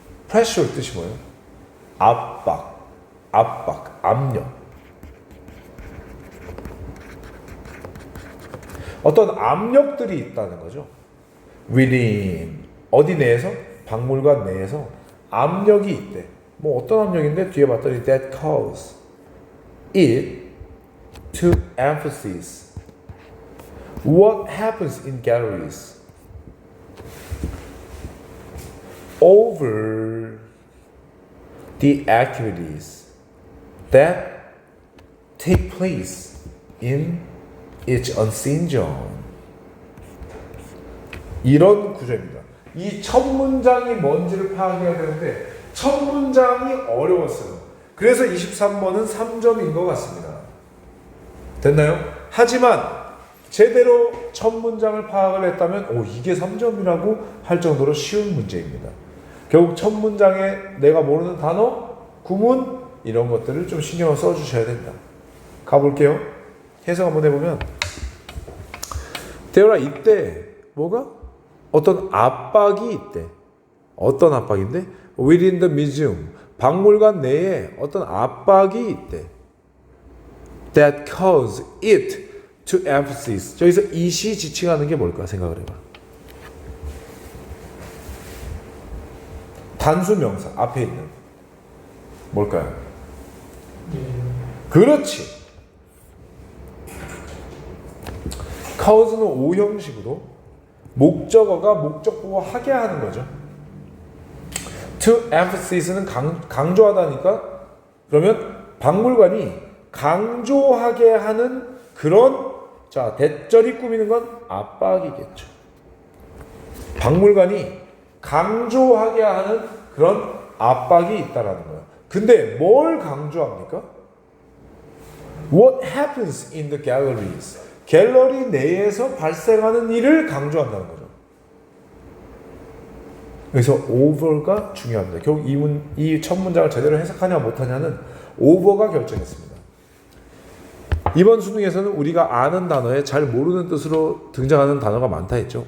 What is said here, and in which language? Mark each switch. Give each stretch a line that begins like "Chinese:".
Korean: pressure 뜻이 뭐예요? 압박, 압력. 어떤 압력들이 있다는 거죠. within. 어디 내에서? 박물관 내에서 압력이 있대. 뭐 어떤 압력인데? 뒤에 봤더니
English: that cause it to emphasize what happens in galleries over the activities that take place in its unseen zone.
Korean: 이런 구조입니다. 이 첫 문장이 뭔지를 파악해야 되는데 첫 문장이 어려웠어요. 그래서 23번은 3점인 것 같습니다. 됐나요? 하지만 제대로 첫 문장을 파악을 했다면 이게 3점이라고 할 정도로 쉬운 문제입니다. 결국 첫 문장에 내가 모르는 단어, 구문 이런 것들을 좀 신경을 써주셔야 된다. 가볼게요. 해석 한번 해보면 대열아 이때 뭐가? 어떤 압박이 있대. 어떤 압박인데?
English: Within the museum.
Korean: 박물관 내에 어떤 압박이 있대.
English: That cause it to emphasize.
Korean: 저기서 it이 지칭하는 게 뭘까 생각을 해봐. 단수 명사 앞에 있는 뭘까요? 그렇지. cause는 오형식으로 목적어가 목적보호 하게 하는 거죠. to emphasiz는 강조하다니까 그러면 박물관이 강조하게 하는 그런 자 대절이 꾸미는 건 압박이겠죠. 박물관이 강조하게 하는 그런 압박이 있다라는 거예요. 근데 뭘 강조합니까?
English: What happens in the galleries?
Korean: 갤러리 내에서 발생하는 일을 강조한다는 거죠. 그래서 over가 중요합니다. 결국 이 첫 문장을 제대로 해석하냐 못하냐는 over가 결정했습니다. 이번 수능에서는 우리가 아는 단어에 잘 모르는 뜻으로 등장하는 단어가 많다 했죠.